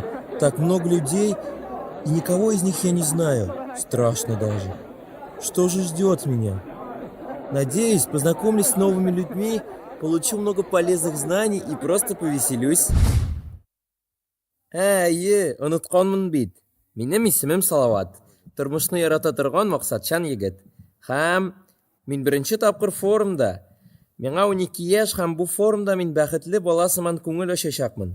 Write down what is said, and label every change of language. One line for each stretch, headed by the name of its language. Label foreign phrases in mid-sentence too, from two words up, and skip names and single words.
Russian: Так много людей, и никого из них я не знаю. Страшно даже. Что же ждет меня? Надеюсь, познакомлюсь с новыми людьми, получу много полезных знаний и просто повеселюсь.
Tatar: Unutkанмын бит. Минем исемем Салават. Тормышны ярата торган максатчан егет. Һәм мин беренче тапкыр форумда. Миңа 12 яшь һәм бу форумда мин бәхетле бала сыман күңел ачачакмын.